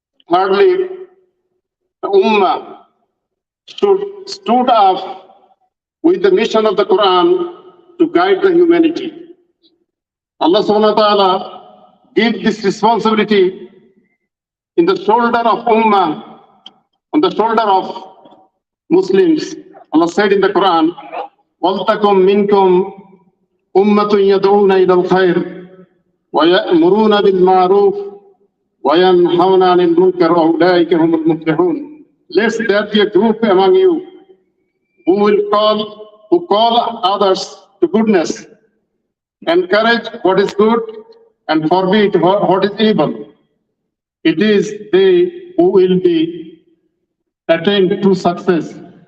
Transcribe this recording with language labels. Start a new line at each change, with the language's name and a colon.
English: Thirdly, the Ummah stood up with the mission of the Quran to guide the humanity. Allah subhanahu wa ta'ala gave this responsibility in the shoulder of Ummah, on the shoulder of Muslims.
Arabic: Allah said in the Quran, وَلْتَكُمْ مِنْكُمْ أُمَّةٌ يَدْعُونَ إِلَى الْخَيْرِ وَيَأْمُرُونَ بِالْمَعْرُوفِ وَيَنْهَوْنَ عَنِ الْمُنكَرِ وَأُولَٰئِكَ هُمُ الْمُفْلِحُونَ.
English: Lest there be a group among you who call others to goodness, encourage what is good and forbid what is evil. It is they who will be attained to success.